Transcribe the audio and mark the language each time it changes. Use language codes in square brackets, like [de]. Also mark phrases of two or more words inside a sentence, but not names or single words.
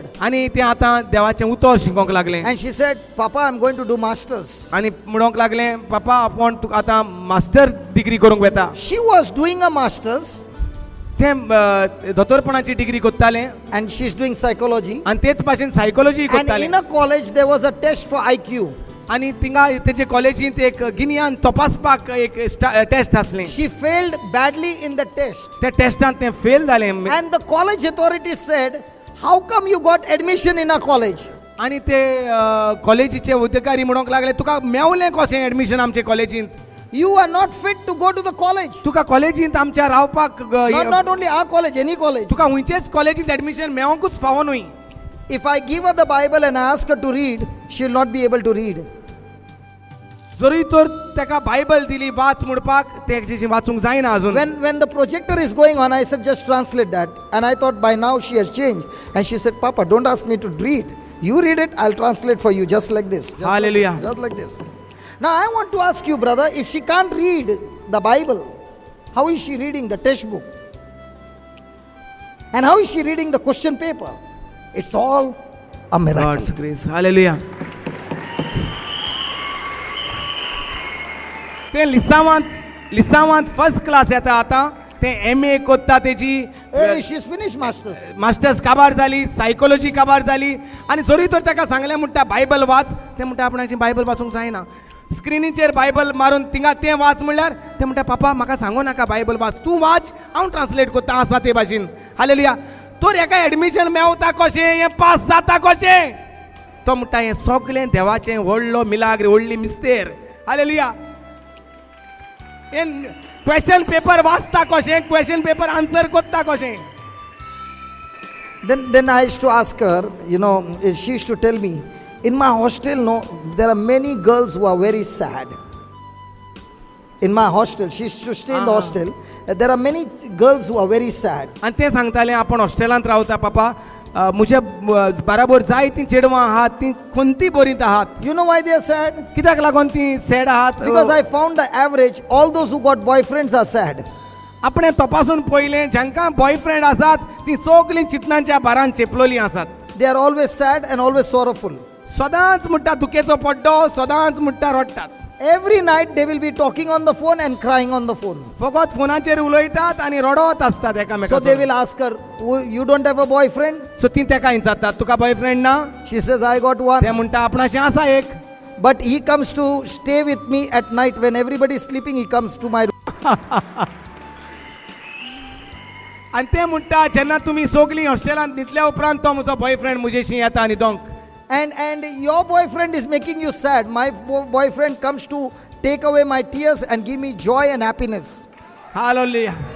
[kok] आनी तें आतां देवाचें उतर शिकोवंक लागलें. [en] And she said, Papa, I'm going to do masters. [kok] आनी म्हणोंक लागलें पापा आपूण तुका आतां [en] master degree [kok] करूंक वेता. [en] She was doing a master's [kok] तें दोतोरपणाची डिग्री कोत्तालें [en] and she's doing psychology. [kok] आनी तेच भाशेन सायकोलॉजी [en] And [kok] कोत्तालें. [en] in a college, there was a test for IQ. [kok] आनी थिंगा तेजे कॉलेजींत एक गिन्यान तपासपाक एक टेस्ट आसलें. [en] She failed badly in the test. [kok] त्या टेस्टांत तें फेल जालें. [en] And the college authorities said, how come you got admission in a college? [kok] आनी ते कॉलेजीचे अधिकारी म्हणूंक लागले तुका मेवलें कशें एडमिशन आमचे कॉलेजींत. [en] You are not fit to go to the college. [kok] तुका कॉलेजींत आमच्या रावपाक [en] Not only our college, any college. [kok] तुका हुंयचेच कॉलेजींत एडमिशन मेवंकूच फावो न्हय. [en] If I give her the Bible and I ask her to read, she will not be able to read. [kok] जरी तर ताका बायबल दिली वाच म्हणपाक तेची वाचूंक जायना अजून. [en] When the projector is going on, I said, just translate that. And I thought by now she has changed. And she said, Papa, don't ask me to read. You read it, I'll translate for you, just like this. Hallelujah. Just like this. Now I want to ask you, brother, if she can't read the Bible, how is she reading the textbook? And how is she reading the question paper? It's all a miracle. God's grace. Hallelujah. [kok] ते लिसांवांत [en] first class [kok] येता आतां ते MA कोत्ता तेजी [en] Hey, she's finished masters. [kok] मास्टर्स काबार जाली सायकोलॉजी काबार जाली आनी जरी तर ताका सांगलें म्हणटा बायबल वाच ते म्हणटा आपणाची बायबल वाचूंक जायना. स्क्रिनीचेर बायबल मारून थिंगा तें वाच म्हणल्यार ते म्हणटा पापा म्हाका सांगू नाका बायबल वाच तूं वाच हांव ट्रान्सलेट कोत्ता आसा ते भाशेन. हालेलुया. तर हेका एडमिशन मेवता कशें हें पास जाता कशें तो म्हणटा हें सगळें देवाचें व्हडलो मिलाग्र व्हडली मिस्तेर. हालेलुया. हें [en] question paper [kok] वाचता कशें [en] question paper answer [kok] कोत्ता कशें. [en] Then I used to ask her, she used to tell me, in my hostel, no, there are many girls who are very sad. In my hostel, she used to stay in the hostel. There are many girls who are very sad. [kok] आनी ते सांगताले आपण हॉस्टेलांत रावता पापा म्हज्या बाराबर जाय तीं चेडवां आहात तीं खंती बरीत आहात. [en] You know why they are sad? [kok] कित्याक लागून तीं सॅड आहात. [en] Because I found the average, all those who got boyfriends are sad. [kok] आपणें तपासून पळयलें जांकां बॉयफ्रेंड आसात तीं सगळीं चिंतनांच्या भारान चेपलोलीं आसात. [en] They are always sad and always sorrowful. [kok] सदांच म्हणटा दुखेचो पड्डो सदांच म्हणटा रडटात. [en] Every night they will be talking on the phone and crying on the phone. [kok] फकत फोनाचेर उलयतात आनी रडत आसतात [en] So they [kok] एकामेकांक. [en] will ask her, you don't have a boyfriend? [kok] सो तीं तेका विचारतात तुका बॉयफ्रेंड ना. [en] She says, I got one. [kok] ते म्हणटा आपणाचें आसा एक. [en] But he comes to stay with me at night when everybody is sleeping. He comes to my room. [kok] आनी ते म्हणटा जेन्ना तुमी सगळीं हॉस्टेलांत न्हिदल्या उपरांत तो म्हजो बॉयफ्रेंड म्हजेशी येता न्हिदोंक. [en] And your boyfriend is making you sad. My boyfriend comes to take away my tears and give me joy and happiness. [kok] हालेलुया.